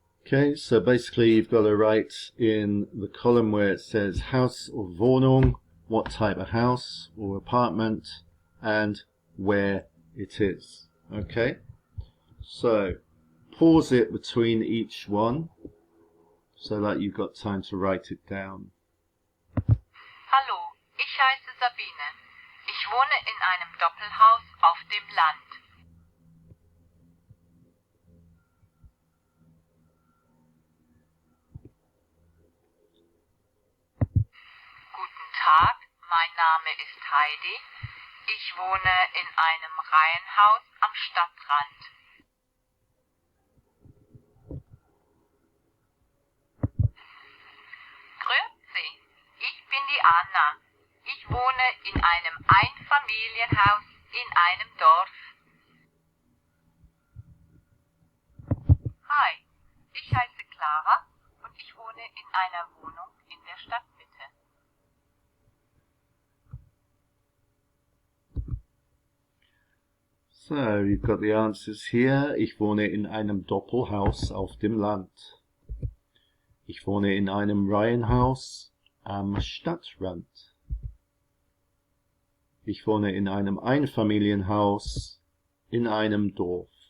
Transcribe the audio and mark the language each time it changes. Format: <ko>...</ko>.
<en>Okay, so basically you've got to write in the column where it says house or Wohnung, what type of house or apartment, and where it is. Okay, so pause it between each one so that you've got time to write it down.</en> <de>Hallo, ich heiße Sabine. Ich wohne in einem Doppelhaus auf dem Land. Guten Tag, mein Name ist Heidi. Ich wohne in einem Reihenhaus am Stadtrand. Grüezi, ich bin die Anna. Ich wohne in einem Einfamilienhaus in einem Dorf. Hi, ich heiße Clara und ich wohne in einer Wohnung in der Stadtmitte.</de> <en>So, you've got the answers here.</en> <de>Ich wohne in einem Doppelhaus auf dem Land. Ich wohne in einem Reihenhaus am Stadtrand. Ich wohne in einem Einfamilienhaus in einem Dorf.</de>